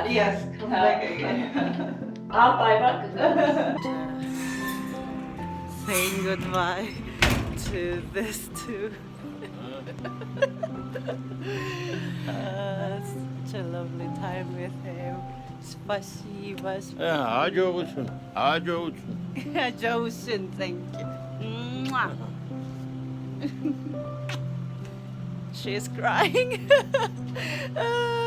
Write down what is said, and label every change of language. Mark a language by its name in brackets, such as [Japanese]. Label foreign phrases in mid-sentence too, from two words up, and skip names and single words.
[English] Yes, come back again. [Turkish] Alpay bak. [English] Saying goodbye to this too. Such a lovely time with him. [Russian] Спасибо. [Turkish] Hacı olsun. Hacı olsun. [English] Josen, thank you. Mwah. She's crying.